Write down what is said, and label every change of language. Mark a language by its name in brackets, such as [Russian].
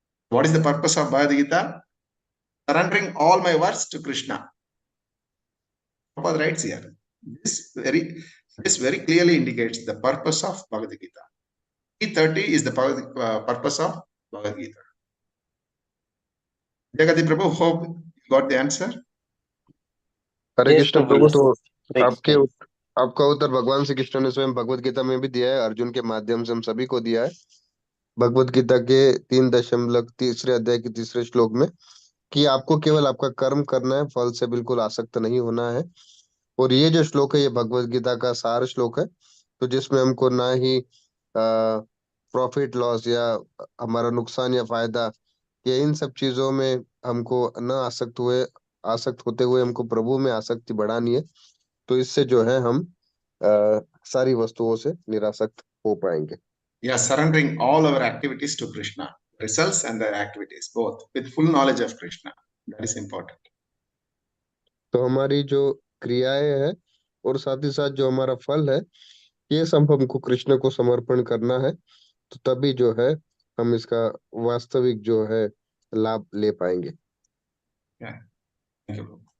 [English] What is the purpose of Bhagavad Gita? Surrendering all my works to Krishna. Prabhupada writes here. This very clearly indicates the purpose of Bhagavad Gita. 330 is the purpose of Bhagavad Gita. Jagati Prabhu, hope you got the answer. [Hindi] Hare [English] Yes, [Hindi] Krishna [English] Prabhu. [Hindi] Prabhu. [English] Yes. [Hindi] तो [English] Thanks. [Hindi] आपका उत्तर भगवान श्री कृष्ण ने स्वयं भगवत गीता में भी दिया है, अर्जुन के माध्यम से हम सभी को दिया है। भगवत गीता के 3.3 अध्याय के 3 श्लोक में, कि आपको केवल आपका कर्म करना है, फल से बिल्कुल आसक्त नहीं होना है। और ये जो श्लोक है ये भगवत गीता का सार श्लोक है, तो जिसमें हमको ना ही [English] profit loss [Hindi] या हमारा नुकसान या फायदा या इन सब चीजों में हमको न आसक्त होते हुए हमको प्रभु में आसक्ति बढ़ानी है। तो इससे जो है हम सारी वस्तुओं से निरासक्त हो पाएंगे। [English] Yeah, surrendering all our activities to Krishna, results and the activities, both with full knowledge of Krishna. That is important. [Hindi] तो हमारी जो क्रियाएं हैं और साथ ही साथ जो हमारा फल है, ये सब हमको कृष्ण को समर्पण करना है, तो तभी जो है हम इसका वास्तविक जो है लाभ ले पाएंगे। [English] Yeah. Thank you.